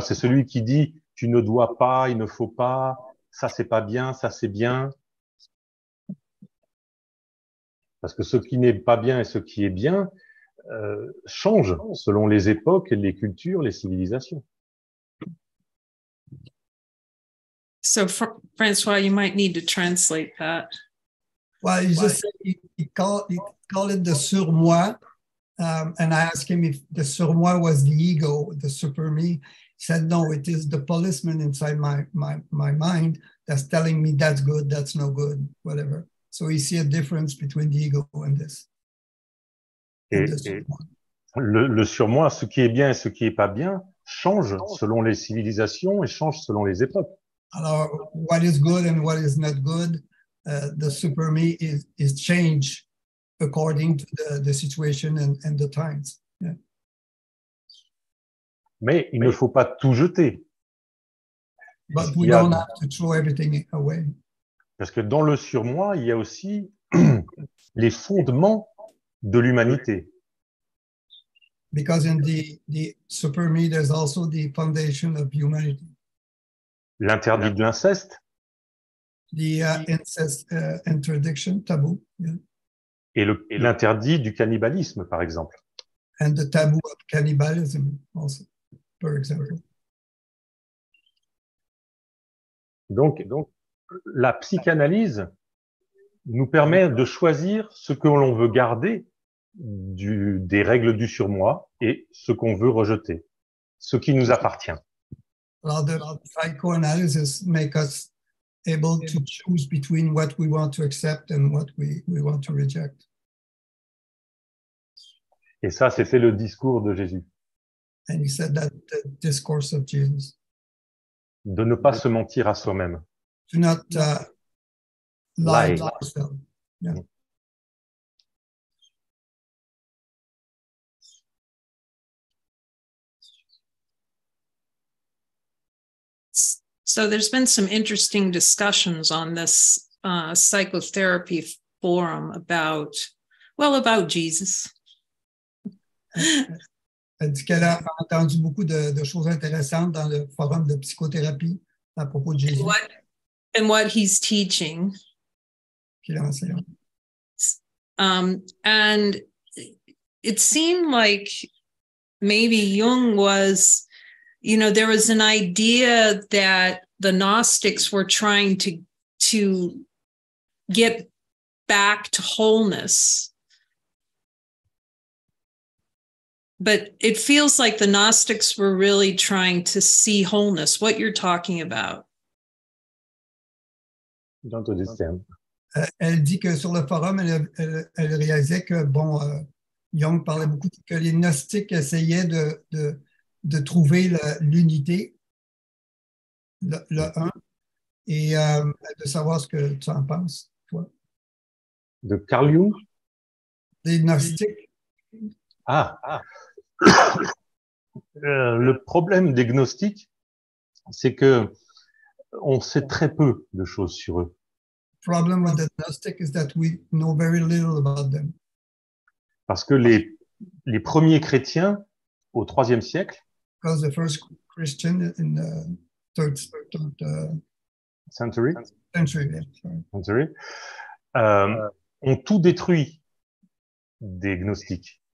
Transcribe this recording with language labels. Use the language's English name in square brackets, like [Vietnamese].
[French] C'est celui qui dit « tu ne dois pas, il ne faut pas, ça c'est pas bien, ça c'est bien ». Parce que ce qui n'est pas bien et ce qui est bien change selon les époques, les cultures, les civilisations. [English] So, Francois, you might need to translate that. Well, he called it the surmoi, and I asked him if the surmoi was the ego, the super me. He said, no, it is the policeman inside my mind that's telling me that's good, that's no good, whatever. So you see a difference between the ego and this. [French] Et le surmoi, ce qui est bien et ce qui est pas bien, change selon les civilisations et change selon les époques. [English] Alors, what is good and what is not good, the super me is changed according to the situation and the times. Yeah. [French] Mais il ne faut pas tout jeter. [English] But we don't have to throw everything away. [French] Parce que dans le surmoi, il y a aussi les fondements de l'humanité. [English] Because in the super me, there's also the foundation of humanity. [French] L'interdit de l'inceste. [English] The incest interdiction, taboo. Yeah. [French] Et l'interdit du cannibalisme, par exemple. [English] And the taboo of cannibalism also, for example. [French] Donc, la psychanalyse nous permet de choisir ce que l'on veut garder des règles du surmoi et ce qu'on veut rejeter, ce qui nous appartient. [English] Alors, the psychoanalysis make us able to choose between what we want to accept and what we want to reject. [French] Et ça, c'était le discours de Jésus. [English] And he said that the discourse of Jesus. [French] De ne pas se mentir à soi-même. [English] Do not lie to yourself. Yeah. So there's been some interesting discussions on this psychotherapy forum about Jesus. [French] Elle dit qu'elle a entendu beaucoup de choses intéressantes dans le forum de psychothérapie à propos de Jésus. [English] And what he's teaching. [French] Qu'il enseigne. [English] And it seemed like maybe Jung was, there was an idea that the Gnostics were trying to get back to wholeness. But it feels like the Gnostics were really trying to see wholeness, what you're talking about. Don't understand. [French] Elle dit que sur le forum, elle réalisait que, Jung parlait beaucoup que les gnostiques essayaient de trouver l'unité, le un, et de savoir ce que tu en penses, toi. De Carl Jung. Des gnostiques. Le problème des gnostiques, c'est que on sait très peu de choses sur eux. [English] Problem with the gnostic is that we know very little about them. [French] Parce que les premiers chrétiens au IIIe siècle, [English] Because the first Christian in the third century, century [French] ont tout détruit des gnostiques